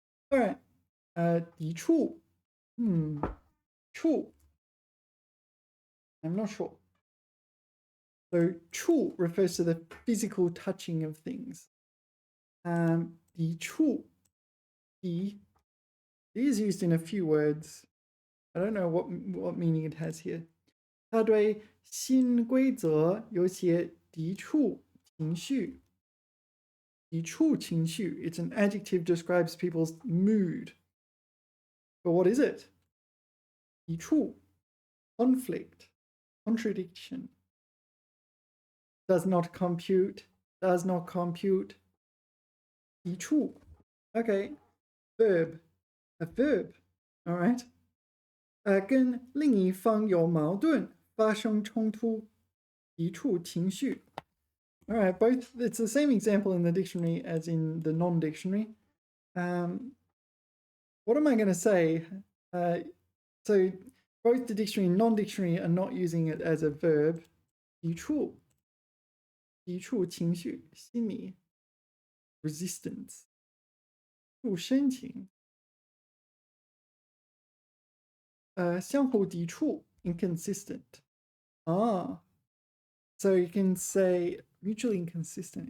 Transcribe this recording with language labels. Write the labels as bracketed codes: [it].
[en] All right. 抵触.触.I'm not sure. So 触 refers to the physical touching of things. 抵触.抵 is used in a few words. I don't know what meaning it has here. [zh] 它对新规则有些抵触情绪. 抵触情绪. [en] It's an adjective describes people's mood. But what is it? 抵触.Conflict. Contradiction. Does not compute. Does not compute. 抵触.Okay. Verb. A verb. All right. [zh] 跟另一方有矛盾，发生冲突，抵触情绪. [en] All right, both, it's the same example in the dictionary as in the non-dictionary. What am I going to say? So both the dictionary and non-dictionary are not using it as a verb. [zh] 抵触情绪，心理 resistance. 不深情。相互抵触 inconsistent. [en] So you can say mutually inconsistent.